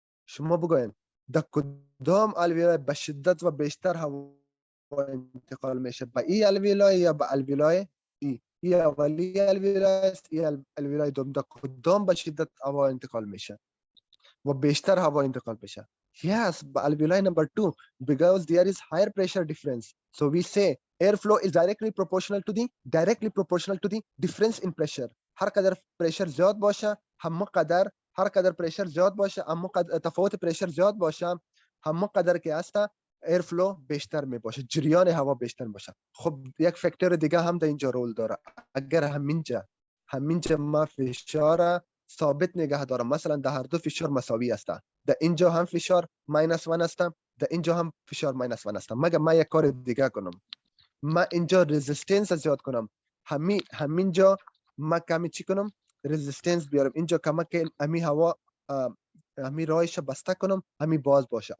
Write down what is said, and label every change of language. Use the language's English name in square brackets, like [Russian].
[Persian] شما بگوین در کدام الویولای به شدت و بیشتر هوا انتقال میشه؟ به این الویولای یا به الویولای این اولی الویولای است این الویولای دوم. در کدام به شدت هوا انتقال میشه و بیشتر هوا انتقال بشه؟ [English] Yes, alveoli number 2 because there is higher pressure difference. So we say airflow is directly proportional to the difference in pressure. [Persian] هر قدر pressure زیاد باشه هم قدر هر قدر pressure زیاد باشه هم قدر تفاوت pressure زیاد باشه هم قدر که است airflow بیشتر می باشه جریان هوا بیشتر باشه. خب یک فاکتور دیگه هم در اینجا رول داره. اگر همینجا ما فشار ثابت نگه دارم مثلا در هر دو فشار مساوی است در اینجا هم فشار -1 است در اینجا هم فشار -1 است مگر ما یک کار دیگه کنم ما اینجا رزिस्टنس زیاد کنم همینجا ما کمی چی کنم رزिस्टنس بیارم اینجا کمک امی هوا امی راهش بسته کنم امی باز باشه.